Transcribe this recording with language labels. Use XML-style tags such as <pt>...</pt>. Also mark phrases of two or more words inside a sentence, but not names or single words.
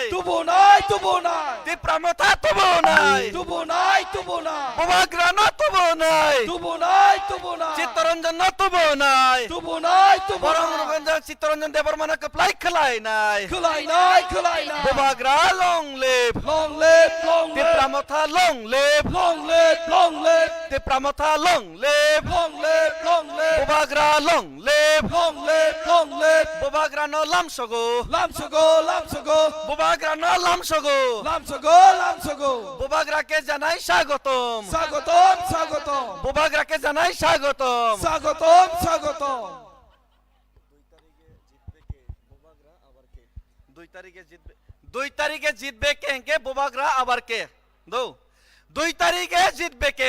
<trp>Tubunay, tubunay. তিপ্রামথা তবু নাই. Tubunay, tubunay. বোবাগ্রা ন তবু নাই. Tubunay, tubunay. চিত্তরঞ্জন ন তবু নাই. Tubunay, বরং tubunay. রঞ্জন চিত্তরঞ্জন দেববর্মা কপ্লাই খেলাই নাই. Kalainay, kalainay.</trp> <en>বোবাগ্রা long live. Long live, long live. তিপ্রামথা long live. Long live, long live. তিপ্রামথা long live. Long live, long live. বোবাগ্রা long live. Long live, long live.</en> <trp>বোবাগ্রা ন লামসগো. Lamsago, lamsago. বোবাগ্রা ন লামসগো. Lamsago, lamsago.</trp> <bn>বোবাগ্রাকে জানাই স্বাগতম. স্বাগতম, স্বাগতম. বোবাগ্রাকে জানাই স্বাগতম. স্বাগতম, স্বাগতম. 2 তারিখে জিতবে কে বোবাগ্রা আবার কে দো 2 তারিখে জিতবে কে</bn>